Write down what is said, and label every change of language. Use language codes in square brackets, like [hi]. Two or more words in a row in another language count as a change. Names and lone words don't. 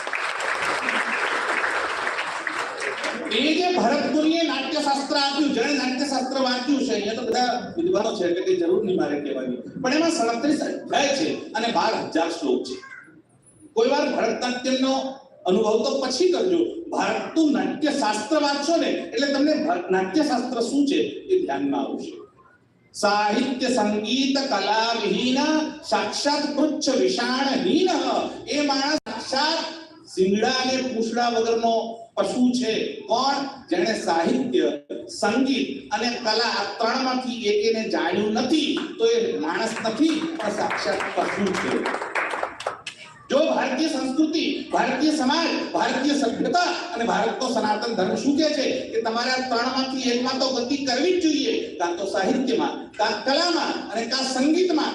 [gu] એ જે ભરત મુનિએ નાટ્યશાસ્ત્ર આપ્યું, જેણે નાટ્યશાસ્ત્ર વાંચ્યું છે, અહીંયા તો બધા વિદ્વાનો છે એટલે કઈ જરૂર નહીં મારે કહેવાની, પણ એમાં 37 અધ્યાય છે અને 12,000 શ્લોક છે। કોઈ વાર ભરતનાટ્યમનો અનુભવ તો પછી કરજો, ભારતનું નાટ્યશાસ્ત્ર વાંચશો ને એટલે તમને નાટ્યશાસ્ત્ર શું છે એ ધ્યાનમાં આવશે। [sa] साहित्य संगीत कला विहीन साक्षात पुच्छ विषाणहीन [gu] એ માણસ સાક્ષાત સિંગડા અને પૂંછડા વગરનો પશુ છે. કોણ? જેણે સાહિત્ય, સંગીત અને કલા આ ત્રણમાંથી એકેને જાણ્યું નથી તો એ માણસ નથી, પણ સાક્ષાત પશુ છે. જો ભારતીય સંસ્કૃતિ, ભારતીય સમાજ, ભારતીય સભ્યતા અને ભારતનો સનાતન ધર્મ શું કહે છે કે તમારે આ ત્રણમાંથી એકમાં તો ગતિ કરવી જ જોઈએ, કાં તો સાહિત્યમાં, કાં કલામાં અને કાં સંગીતમાં.